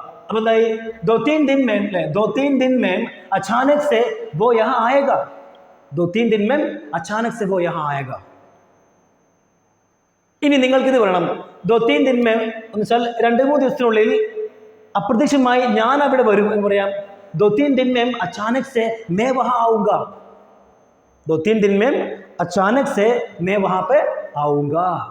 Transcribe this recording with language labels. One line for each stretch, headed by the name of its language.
Hindi: अब बताइए 2-3 दिन में, 2-3 दिन में अचानक से वो यहाँ आएगा. 2-3 दिन में अचानक से वो यहाँ आएगा.
Malayalam: ഇനി നിങ്ങൾക്ക് ഇത് പറയണം.
Hindi: 2-3 दिन में
Malayalam: എന്ന് വെച്ചാൽ 2-3 ദിവസത്തിനുള്ളിൽ അപ്രതീക്ഷിതമായി ഞാൻ അവിടെ വരും എന്ന് പറയാം.
Hindi: 2-3 दिन में अचानक से मैं वहाँ आऊंगा. 2-3 दिन में अचानक से मैं वहाँ पे आऊंगा.